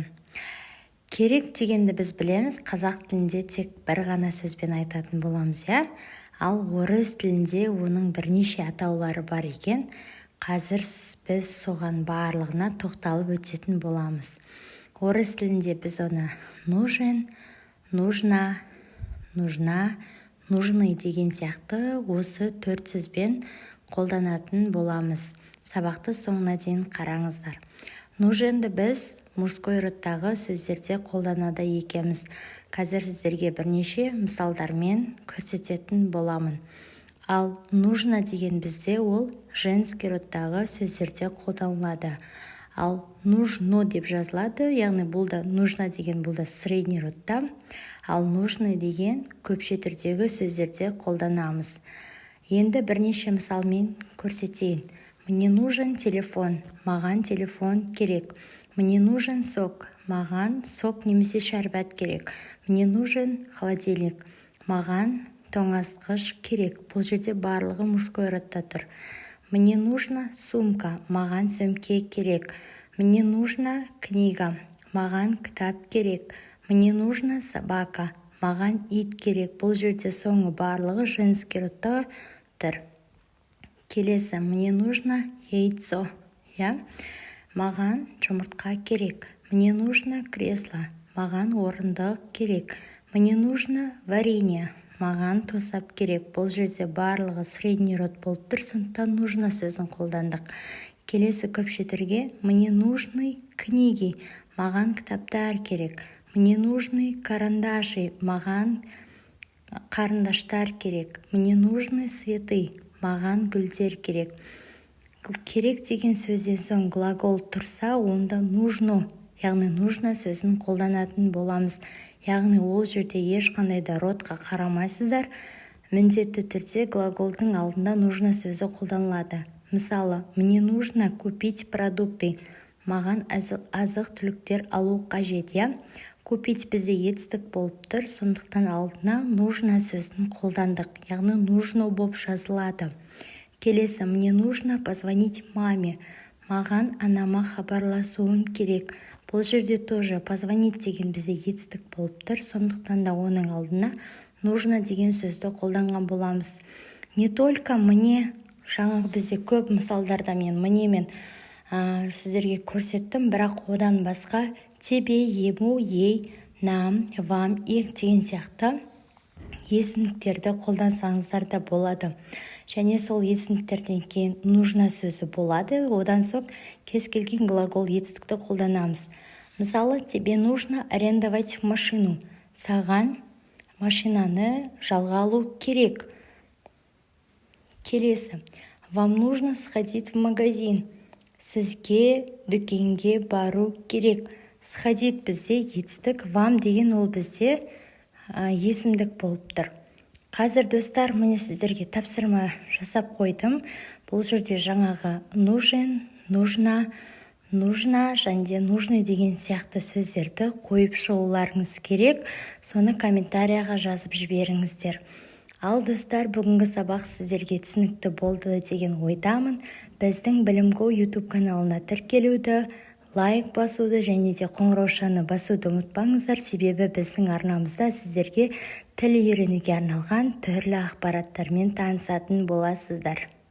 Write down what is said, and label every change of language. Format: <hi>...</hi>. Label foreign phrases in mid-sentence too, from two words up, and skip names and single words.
<kk>Керек дегенді біз білеміз, қазақ тілінде тек бір ғана сөзбен айтатын боламыз, Ал орыс тілінде оның бірнеше атаулары бар екен. Қазір біз соған барлығына тоқталып өтетін боламыз. Орыс тілінде біз оны</kk> <ru>нужен, нужна, нужна, нужный</ru> <kk>деген сияқты осы төрт сөзбен қолданатын боламыз. Сабақты соңына дейін қараңыздар. Нуженді біз</kk> <ru>мужской родтағы</ru> <kk>сөздерде қолданады екенбіз. Қазір сіздерге бірнеше мысалдармен көрсететін боламын. Ал нужно деген бізде ол</kk> <ru>женский родтағы</ru> <kk>сөздерде қолданылады. Ал нужно деп жазылады, яғни бұл да нужно деген бұл да</kk> <ru>средний родта.</ru> <kk>Ал нужный деген көпше түрдегі сөздерде қолданамыз. Енді бірнеше мысалмен көрсетейін.</kk> <ru>Мне нужен телефон,</ru> <kk>маған телефон керек.</kk> <ru>Мне нужен сок,</ru> <kk>маған сок немесе шәрбат керек.</kk> <ru>Мне нужен холодильник,</ru> <kk>маған тоңазытқыш керек. Бұл жерде барлығы</kk> <ru>мужской родта</ru> <kk>тұр.</kk> <ru>Мне нужна сумка,</ru> <kk>маған сөмке керек.</kk> <ru>Мне нужна книга,</ru> <kk>маған кітап керек.</kk> <ru>Мне нужна собака,</ru> <kk>маған ит керек. Бұл жерде соңы барлығы</kk> <ru>женский родта</ru> <kk>тұр. Келесі,</kk> <ru>мне нужно яйцо,</ru> <kk>маған жұмыртқа керек.</kk> <ru>Мне нужно кресло,</ru> <kk>маған орындық керек.</kk> <ru>Мне нужно варенье,</ru> <kk>маған тосап керек. Бұл жерде барлығы</kk> <ru>средний род</ru> <kk>болып тұр, сондықтан нужно сөзін қолдандық. Келесі көпше түрге</kk> <ru>мне нужны книги,</ru> <kk>маған кітаптар керек.</kk> <ru>Мне нужны карандаши,</ru> <kk>маған қарындаштар керек.</kk> <ru>Мне нужны цветы,</ru> <kk>маған гүлдер керек. Керек деген сөзден соң глагол тұрса, онда нужно, яғни нужно сөзін қолданатын боламыз. Яғни ол жерде ешқандай да родқа қарамайсыздар. Міндетті түрде глаголдың алдында нужно сөзі қолданылады. Мысалы,</kk> <ru>мне нужно купить продукты,</ru> <kk>маған азық түліктер алу қажет, Купить бізде етістік болып тұр, сондықтан алдына нужно сөзін қолдандық, яғни нужно болып жазылады. Келесі,</kk> <ru>мне нужно позвонить маме,</ru> <kk>маған анама хабарласуым керек. Бұл жерде тоже позвонить деген бізде етістік болып тұр, сондықтан да оның алдына нужно деген сөзді қолданған боламыз.</kk> <ru>Не только мне,</ru> <kk>жаңағы бізде көп мысалдарда мен мнемен сіздерге көрсеттім, бірақ одан басқа</kk> <ru>тебе, ему, ей, нам, вам, их</ru> <kk>деген сияқты есімдіктерді қолдансаңыздар да болады. Және сол есімдіктерден кейін нужно сөзі болады. Одан соң кез келген глагол етістікті қолданамыз. Мысалы,</kk> <ru>тебе нужно арендовать машину.</ru> <kk>Саған машинаны жалға алу керек. Келесі.</kk> <ru>Вам нужно сходить в магазин.</ru> <kk>Сізге дүкенге бару керек. Сходить бізде етістік, вам деген ол бізде есімдік болып тұр. Қазір достар, міне сіздерге тапсырма жасап қойдым. Бұл жерде жаңағы</kk> <ru>нужен, нужна, нужна</ru> <kk>және нужный деген сияқты сөздерді қойып шығуларыңыз керек. Соны комментарияға жазып жіберіңіздер. Ал достар, бүгінгі сабақ сіздерге түсінікті болды деген ойдамын. Біздің Білім.го YouTube каналына тіркелуді, лайк басуды және де қоңыраушаны басуды ұмытпаңыздар, себебі біздің арнамызда сіздерге тіл үйренуге арналған түрлі ақпараттармен танысатын боласыздар.</kk>